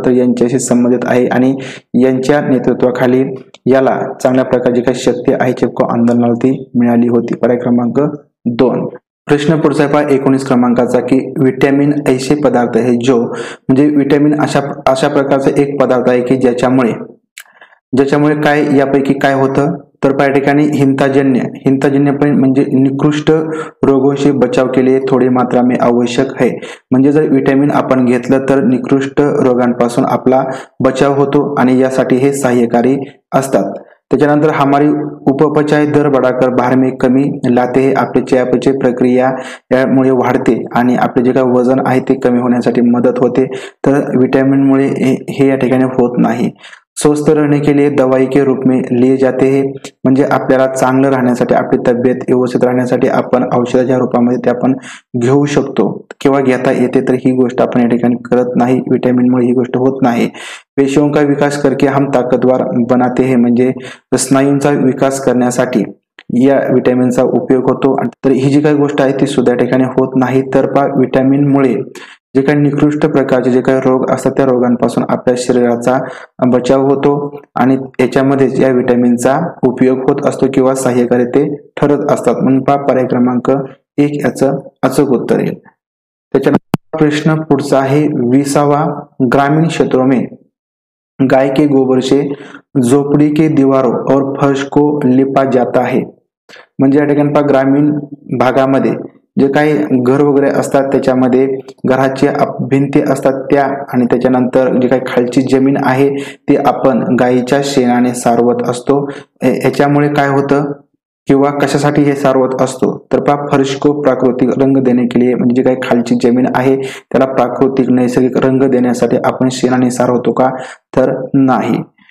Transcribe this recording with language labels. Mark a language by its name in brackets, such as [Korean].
[Marathi] तर यांच्याशी संबंधित आहे आणि यांच्या नेतृत्वाखाली याला चांगल्या प्रकारची काही शक्ती आहे चिपको आंदोलनाला ती मिळाली होती। पर्याय क्रमांक 2। प्रश्न पुढचा आहे पहा 19 क्रमांकाचा की [Hindi] विटॅमिन ऐसे पदार्थ है जो [Marathi] म्हणजे विटॅमिन अशा प्रकारचा एक पदार्थ आहे की ज्याच्यामुळे काय यापैकी काय होतं। तर पहा या ठिकाणी हिंताजन्य पण म्हणजे [Hindi] निकृष्ट रोगों से बचाव के लिए थोड़ी मात्रा में आवश्यक है। [Marathi] म्हणजे जर विटॅमिन आपण घेतलं तर निकृष्ट रोगांपासून आपला बचाव होतो आणि यासाठी हे सहाय्यकारी असतात। त्याच्यानंतर [Hindi] हमारी उपपचय दर बढ़ाकर बाहर में कमी लाते हैं, [Marathi] आपली चयापचय प्रक्रिया यामुळे वाढते आणि आपले जे काही वजन आहे ते कमी होण्यासाठी मदत होते। तर विटॅमिनमुळे हे या ठिकाणी होत नाही। [Hindi] स्वस्थ रहने के लिए दवाई के रूप में लिए जाते हैं, [Marathi] म्हणजे आपल्याला चांगलं राहण्यासाठी आपली तब्येत व्यवस्थित राहण्यासाठी आपण औषधाच्या रूपामध्ये ते आपण घेऊ शकतो किंवा घेता येते। तर ही गोष्ट आपण या ठिकाणी करत नाही, विटॅमिनमुळे ही गोष्ट होत नाही। [Hindi] पेशियों का विकास करके हम ताकतवर बनाते हैं, [Marathi] म्हणजे स्नायूंचा विकास करण्यासाठी या विटॅमिनचा उपयोग होतो। तर ही जी काही गोष्ट आहे ती सुद्धा या ठिकाणी होत नाही। तर पहा विटॅमिनमुळे जे काही निकृष्ट प्रकारचे जे काही रोग असतात त्या रोगांपासून आपल्या शरीराचा बचाव होतो आणि याच्यामध्ये या विटॅमिनचा उपयोग होत असतो किंवा सहाय्यकारी ते ठरत असतात। म्हणून पहा पर्याय क्रमांक 1 याचं अचूक उत्तर येईल। त्याच्यानंतर प्रश्न पुढचा आहे [Hindi] 20वां, ग्रामीण क्षेत्रों में गाय के गोबर से झोपड़ी के दीवारों और फर्श को लिपा जाता है। [Marathi] म्हणजे या ठिकाणी पहा ग्रामीण भागामध्ये जे काही घर वगैरे असतात त्याच्यामध्ये घराच्या भिंती असतात त्या आणि त्याच्यानंतर जे काही खालची जमीन आहे ती आपण गायीच्या शेणाने सारवत असतो। याच्यामुळे काय होतं किंवा कशासाठी हे सारवत असतो तर पहा [Hindi] फर्श को प्राकृतिक रंग देने के लिए, [Marathi] म्हणजे जे काही खालची जमीन आहे त्याला प्राकृतिक नैसर्गिक रंग देण्यासाठी आपण शेणाने सारवतो का तर नाही।